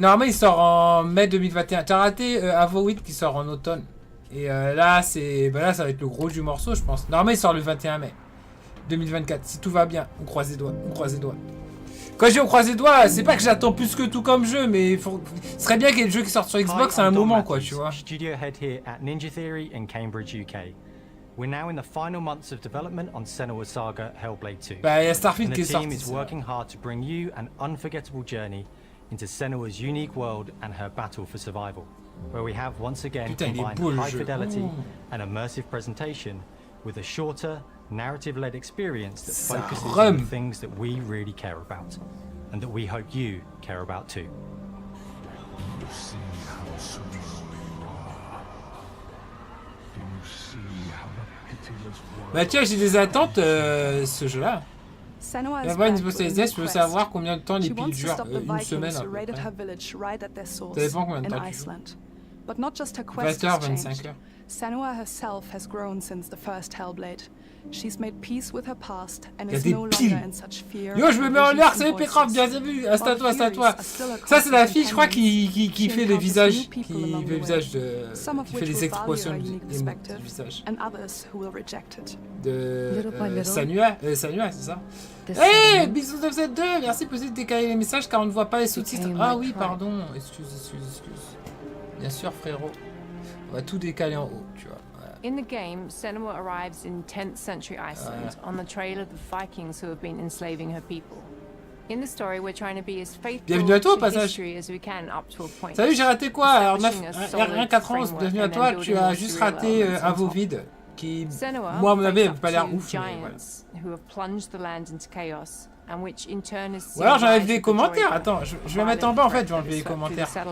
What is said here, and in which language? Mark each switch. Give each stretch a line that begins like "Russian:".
French: Normalement, il sort en mai 2021. T'as raté Avoid qui sort en automne. Et là, là, ça va être le gros du morceau, je pense. Normalement, il sort le 21 mai. 2024. Si tout va bien, on croise les doigts, on croise les doigts. Quand je dis on croise les doigts, c'est pas que j'attends plus que tout comme jeu, mais ce serait bien qu'il y ait des jeux qui sortent sur Xbox à un moment, quoi, tu vois.
English: Studio head here at Ninja Theory in Cambridge, UK. We're now in the final months of development on Senua's Saga Hellblade 2.
French: Bah, il y a Starfield qui est sorti.
English: The team is working hard to bring you an unforgettable journey into Senua's unique world and her battle for survival, where we have once again combined high fidelity and immersive presentation with a shorter, narrative-led experience that focuses on the things that we really care about, and that we hope you care about too.
French: Bah tiens, j'ai des attentes, ce jeu-là. Il va y avoir une spécialisée, je veux savoir combien de temps les piles durent. Une semaine à peu près. Ça dépend combien de temps tu joues. 20 heures, 25 heures.
English: Senua herself has grown since the first Hellblade. She's made peace with her past and is no longer in such fear.
French: Yo, je me mets en l'air, c'est Pécroft, bien vu. C'est à toi, c'est à toi. Ça, c'est la fille, je crois, qui fait les visages. Qui fait le visage de. Qui fait les expressions du visage. De. Senua, c'est ça. Hey, bisous de Z2, merci pour décaler les messages car on ne voit pas les sous-titres. Ah oui, pardon. Excuse. Bien sûr, frérot. On va tout décaler en haut, tu vois.
English: In the game, Senua arrives in 10th century Iceland on the trail of the Vikings who have been enslaving her people. In the story, we're trying to be as faithful to history as we can up to a point.
French: Salut, j'ai raté quoi? Alors, rien 4 ans, bienvenue à toi. Tu as juste raté un veau vide qui, moi, à mon avis, n'avait pas l'air ouf.
English: Who have plunged the land into chaos. And which in turn is
French: ou alors j'enlève les commentaires. Attends, je vais mettre en bas en fait, je vais enlever les commentaires.